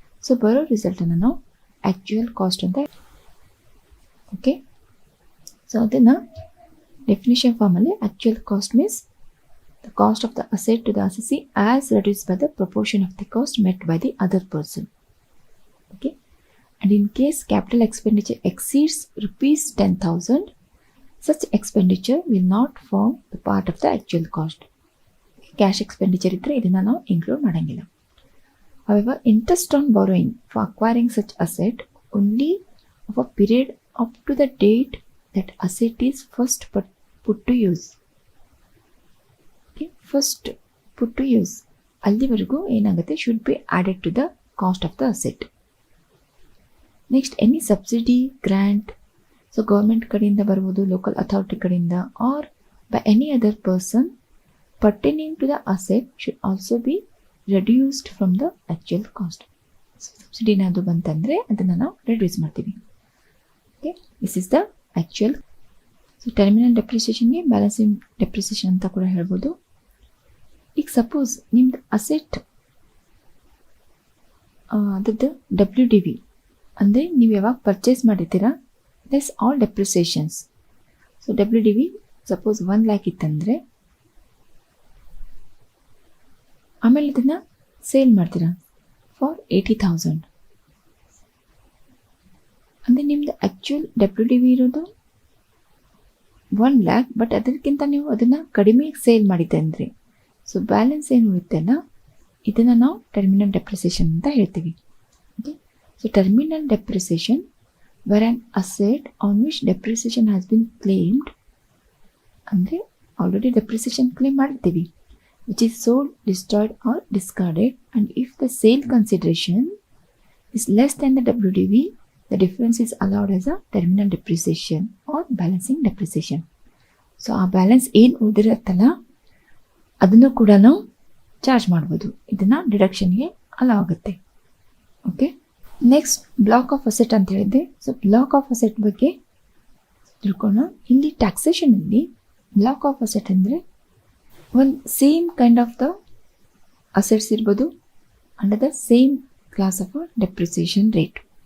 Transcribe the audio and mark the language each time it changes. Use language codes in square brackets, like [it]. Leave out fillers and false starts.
[kn] So ಬರೋ ರಿಸಲ್ಟನ್ನು ನಾವು ಆ್ಯಕ್ಚುಯಲ್ ಕಾಸ್ಟ್ ಅಂತ, ಓಕೆ. ಸೊ ಅದನ್ನು ಡೆಫಿನಿಷನ್ ಫಾರ್ಮಲ್ಲಿ [en] Actual cost means the cost of the asset to the assessee as reduce by the proportion of the cost met by the other person, okay. And in case capital expenditure exceeds rupees 10,000, such expenditure will not form the part of the actual cost. [kn] Cash expenditure ಇದ್ದರೆ ಇದನ್ನು ನಾವು include ಮಾಡೋಂಗಿಲ್ಲ. [en] However, interest on borrowing for acquiring such asset only of a period up to the date that asset is first put to use. Okay, first put to use [kn] ಅಲ್ಲಿವರೆಗೂ ಏನಾಗುತ್ತೆ [en] should be added to the cost of the asset. Next any subsidy grant, [kn] so government ಕಡೆಯಿಂದ ಬರ್ಬೋದು, local authority ಕಡೆಯಿಂದ, [en] Or by any other person pertaining to the asset should also be reduced from the actual cost. [kn] So ಸಬ್ಸಿಡಿನಾದ್ರು ಬಂತಂದರೆ ಅದನ್ನು ನಾವು reduce ಮಾಡ್ತೀವಿ. Okay, [en] This is the actual. [kn] So terminal ಡೆಪ್ರಿಸಿಯೇಷನ್ಗೆ balancing depreciation ಅಂತ ಕೂಡ ಹೇಳ್ಬೋದು. ಈಗ ಸಪೋಸ್ ನಿಮ್ದು ಅಸೆಟ್ ಅದದ್ದು WDV ಅಂದರೆ ನೀವು ಯಾವಾಗ ಪರ್ಚೇಸ್ ಮಾಡಿದ್ದೀರಾ less all ಡೆಪ್ರಿಸಿಯೇಷನ್ಸ್. So WDV suppose 1 lakh ಇತ್ತಂದರೆ ಆಮೇಲೆ ಇದನ್ನು ಸೇಲ್ ಮಾಡ್ತೀರಾ ಫಾರ್ 80,000 ಅಂದರೆ ನಿಮ್ಮದು ಆ್ಯಕ್ಚುಯಲ್ WDV ಇರೋದು 1 lakh, ಬಟ್ ಅದಕ್ಕಿಂತ ನೀವು ಅದನ್ನು ಕಡಿಮೆ ಸೇಲ್ ಮಾಡಿದ್ದೆ ಅಂದರೆ ಸೊ ಬ್ಯಾಲೆನ್ಸ್ ಏನು ಉಳಿತೆಲ್ಲ ಇದನ್ನು ನಾವು ಟರ್ಮಿನಲ್ ಡೆಪ್ರಿಸಿಯೇಷನ್ ಅಂತ ಹೇಳ್ತೀವಿ. [en] okay, so terminal depreciation where on asset on which depreciation has been claimed, [kn] ಅಂದರೆ ಆಲ್ರೆಡಿ ಡೆಪ್ರಿಸಿಯೇಷನ್ ಕ್ಲೇಮ್ ಮಾಡಿರ್ತೀವಿ, [en] which is sold, destroyed or discarded, and if the sale consideration is less than the WDV, the difference is allowed as a terminal depreciation or balancing depreciation. [kn] So ಆ balance ಏನು ಉಳಿದಿರುತ್ತಲ್ಲ ಅದನ್ನು ಕೂಡ ನಾವು charge ಮಾಡ್ಬೋದು, ಇದನ್ನು ಡಿಡಕ್ಷನ್ಗೆ hello ಆಗುತ್ತೆ. Okay, next block of asset ಅಂತ ಹೇಳಿದ್ದೆ. ಸೊ ಬ್ಲಾಕ್ ಆಫ್ ಅಸೆಟ್ ಬಗ್ಗೆ ತಿಳ್ಕೊಳ್ಳೋಣ. ಇಲ್ಲಿ ಟ್ಯಾಕ್ಸೇಷನಲ್ಲಿ ಬ್ಲಾಕ್ ಆಫ್ ಅಸೆಟ್ ಅಂದರೆ ಒಂದು [en] same kind of the assets [kn] ಇರ್ಬೋದು [en] Under the same class of depreciation rate.